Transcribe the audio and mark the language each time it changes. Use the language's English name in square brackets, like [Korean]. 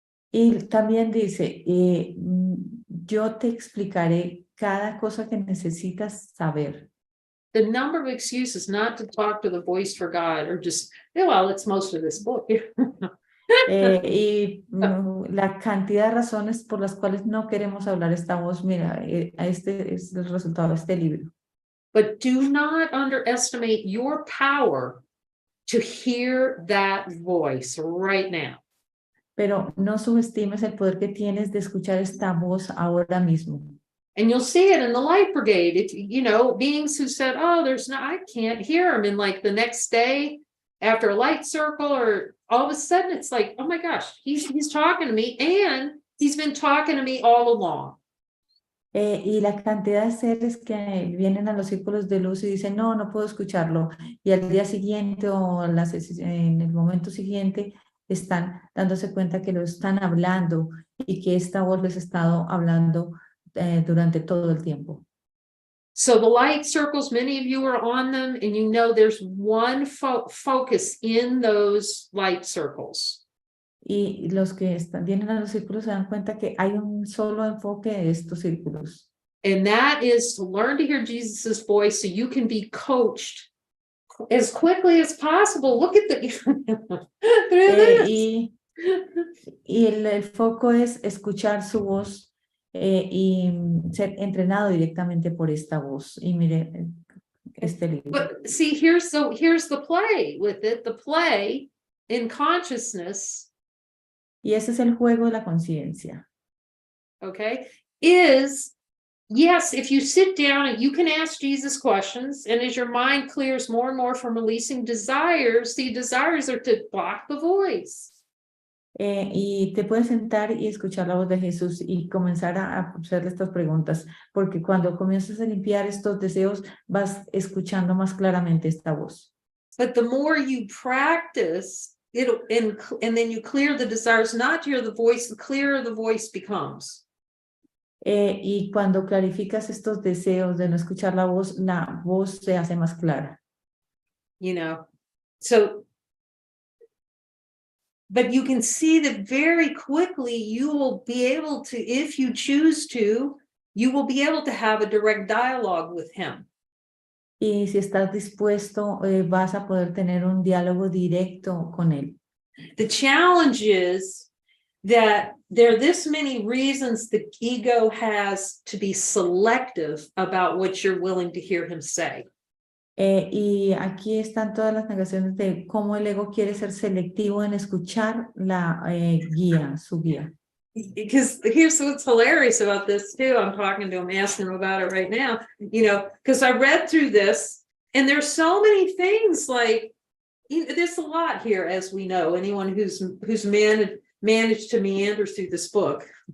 [Spanish] Y también dice, yo te explicaré cada cosa que necesitas saber. [English] The number of excuses not to talk to the voice for God, or just, well, it's most of this book. [Spanish] La cantidad de razones por las cuales no queremos hablar esta voz, mira, este es el resultado de este libro. [English] But do not underestimate your power to hear that voice right now. [Spanish] Pero no subestimes el poder que tienes de escuchar esta voz ahora mismo. [English] And you'll see it in the light brigade. If beings who said, oh, I can't hear him. And like the next day after a light circle, or all of a sudden it's like, oh my gosh, he's talking to me, and he's been talking to me all along. [Spanish] Y la cantidad de seres que vienen a los círculos de luz y dicen, no, no puedo escucharlo. Y al día siguiente o en el momento siguiente están dándose cuenta que lo están hablando y que esta voz les ha estado hablando durante todo el tiempo. [English] So the light circles, many of you are on them, and you know there's one focus in those light circles. [Spanish] Y los que vienen a los círculos se dan cuenta que hay un solo enfoque de estos círculos. [English] And that is to learn to hear Jesus's voice so you can be coached as quickly as possible. Look at the through this. [Spanish] Y el foco es escuchar su voz y ser entrenado directamente por esta voz. Y mire, este libro. [English] But see, here's the play with it. The play in consciousness, [Spanish] Y ese es el juego de la conciencia. [English] okay, is yes, if you sit down and you can ask Jesus questions, and as your mind clears more and more from releasing desires, the desires are to block the voice. [Spanish] Y te puedes sentar y escuchar la voz de Jesús y comenzar a hacerle estas preguntas, porque cuando comienzas a limpiar estos deseos, vas escuchando más claramente esta voz. [English] But the more you practice, and then you clear the desires not to hear the voice, the clearer the voice becomes. [Spanish] Y cuando clarificas estos deseos de no escuchar la voz se hace más clara. [English] You know, so, but you can see that very quickly you will be able to, if you choose to, you will be able to have a direct dialogue with him. [Spanish] Y si estás dispuesto, vas a poder tener un diálogo directo con él. [English] The challenge is that there are this many reasons the ego has to be selective about what you're willing to hear him say. [Spanish] Y aquí están todas las negaciones de cómo el ego quiere ser selectivo en escuchar la su guía. [English] Because here's what's hilarious about this too. I'm talking to him, asking him about it right now, you know, because I read through this and there's so many things like, you know, there's a lot here, as we know, anyone who's managed to meander through this book.